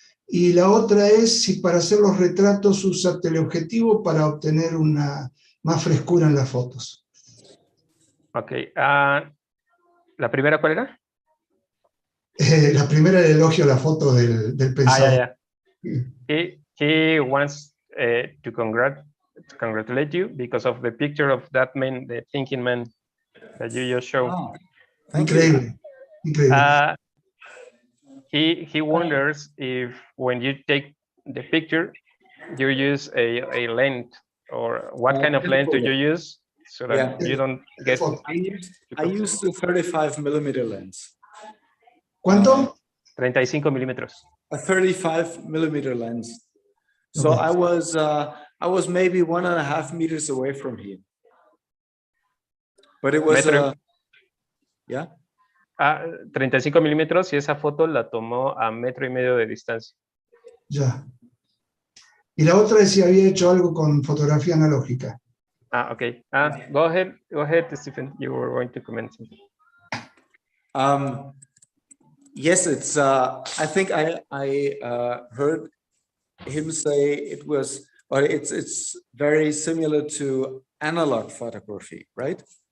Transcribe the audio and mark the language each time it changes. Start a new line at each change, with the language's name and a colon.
Spanish: Y la otra es si para hacer los retratos usa teleobjetivo para obtener una más frescura en las fotos. Ok. ¿La primera cuál era? La primera, el elogio a la foto del pensador.
English: He wants to congratulate you because of the picture of that man, the thinking man that you just showed. Oh, thank you.
Spanish: Increíble, increíble.
English: He wonders if when you take the picture, you use a lens, or what kind of lens do you use so that you don't get... I used the 35 millimeter lens.
Spanish: ¿Cuánto? 35 milímetros.
English: A 35 millimeter lens. So I was maybe 1.5 meters away from him. But it was yeah.
Spanish: 35 milímetros, y esa foto la tomó a 1,5 metros de distancia. Ya. Y la otra es si había hecho algo con fotografía analógica.
English: Okay. Go ahead, Stephen. You were going to comment something. Yes, it's. I think I heard him say it was, or it's very similar to analog photography, right?